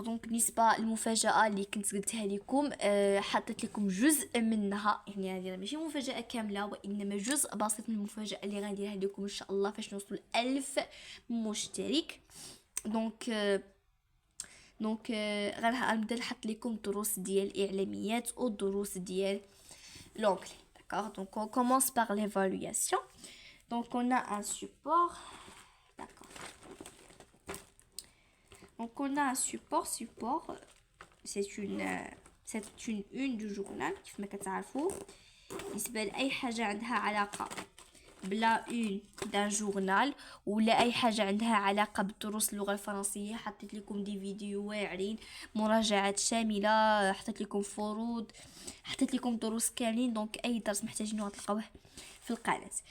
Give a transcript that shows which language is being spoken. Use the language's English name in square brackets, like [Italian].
[Arabic] دونك بالنسبه للمفاجاه اللي كنت قلتها لكم، حطيت لكم جزء منها، يعني هذه ماشي مفاجاه كامله وانما جزء بسيط من المفاجاه اللي غنديرها لكم ان شاء الله فاش نوصل 1000 مشترك. دونك غنبدا نحط لكم الدروس ديال الاعلاميات والدروس ديال l'anglais. [French] D'accord, donc on commence par l'évaluation. Donc on a un support. D'accord. Donc on a un support, c'est une du journal [Arabic] كيف ما كتعرفوا. بالنسبه لاي حاجه عندها علاقه بلا اون دان جورنال ولا اي حاجه عندها علاقه بالدروس اللغه الفرنسيه، حطيت لكم دي فيديو واعرين، مراجعات شامله، حطيت لكم فروض، حطيت لكم دروس كاملين. دونك اي درس محتاجينه غتلقاوه في القناه.